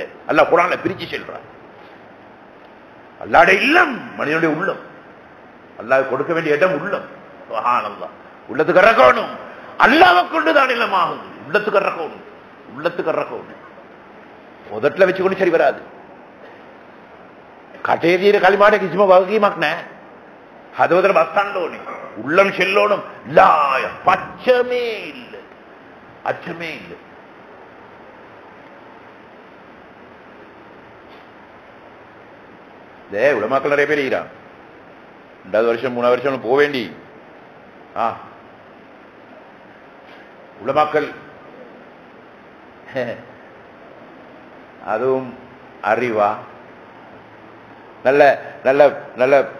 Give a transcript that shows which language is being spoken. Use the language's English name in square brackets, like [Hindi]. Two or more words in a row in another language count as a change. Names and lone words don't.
[Tamil] அல்லாஹ் குர்ஆன்ல பிரிச்சு சொல்றான். அல்லாஹ்வுடைய இல்லம் மனிதனுடைய உள்ளம். அல்லாஹ் கொடுக்க வேண்டிய இடம் உள்ளம். சுப்ஹானல்லாஹ். உள்ளத்துக்கு இறக்கணும். அல்லாஹ்வை கொண்டுதான் இல்லமாகும். உள்ளத்துக்கு இறக்கணும். உள்ளத்துக்கு இறக்கணும். உதட்டுல வச்சுக்கொண்டு சரி வராது. [Sinhala] කටේ තියෙන කලිමාට කිසිම වගකීමක් නැහැ. හදවතට බස්සන්න ඕනේ. [Tamil] உள்ளம் செல்லோணும். லாய பச்சமே இல்லை. அச்சமே இல்லை. உலமாக்கள் நிறைய பேர் இருக்கிறான். 2வது வருஷம் 3வது வருஷம் போக வேண்டி உலமாக்கள் அதுவும் அறிவா நல்ல நல்ல நல்ல